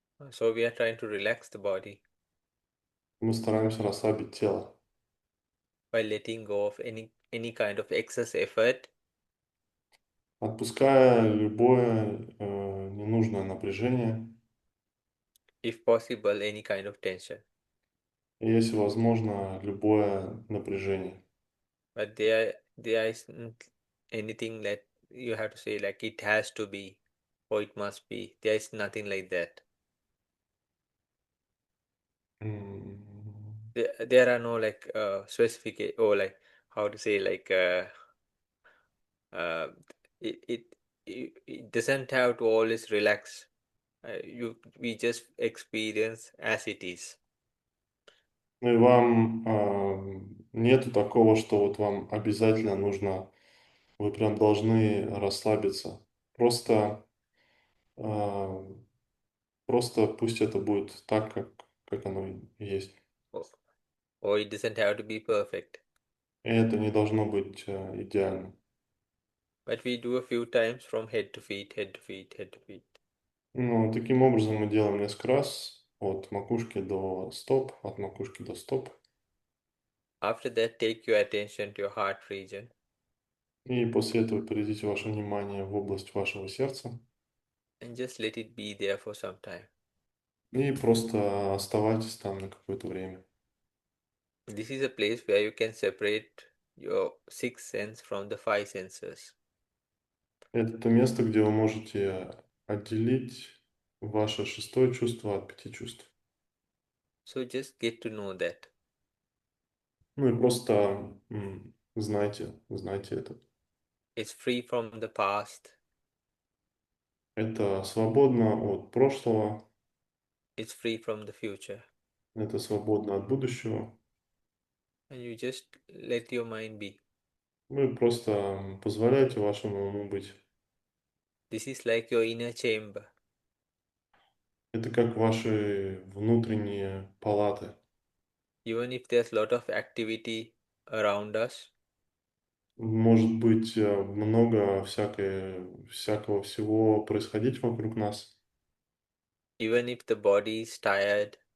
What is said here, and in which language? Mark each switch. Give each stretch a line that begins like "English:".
English: So we are trying to relax the body
Russian: Мы стараемся расслабить тело,
English: by letting go of any kind of excess effort,
Russian: отпуская любое ненужное напряжение,
English: if possible, any kind of tension.
Russian: и, если возможно, любое напряжение.
English: But there isn't anything that you have to say like it has to be or it must be. There is nothing like that. М, There are no like specific or like how to say like uh, it, it it doesn't have to always relax. We just experience as it is.
Russian: Ну и вам нету такого, что вот вам обязательно нужно, вы прям должны расслабиться. Просто, а, просто пусть это будет так, как оно и есть.
English: Or, or it doesn't have to be perfect.
Russian: И это не должно быть идеально.
English: But we do a few times from head to feet, head to feet, head to feet.
Russian: Ну, таким образом мы делаем несколько раз от макушки до стоп, от макушки до стоп.
English: After that, take your attention to your heart region
Russian: И после этого переведите ваше внимание в область вашего сердца.
English: and just let it be there for some time.
Russian: И просто оставайтесь там на какое-то время.
English: This is a place where you can separate your sixth sense from the five senses.
Russian: Это то место, где вы можете отделить ваше шестое чувство от пяти чувств.
English: So just get to know that.
Russian: Ну и просто знайте это.
English: It's free from the past,
Russian: Это свободно от прошлого,
English: it's free from the future.
Russian: это свободно от будущего.
English: And you just let your mind be.
Russian: Вы просто позволяете вашему уму быть.
English: This is like your inner chamber.
Russian: Это как ваши внутренние палаты.
English: Even if there's a lot of activity around us,
Russian: Может быть много всякого всего происходить вокруг нас.
English: even if the body is tired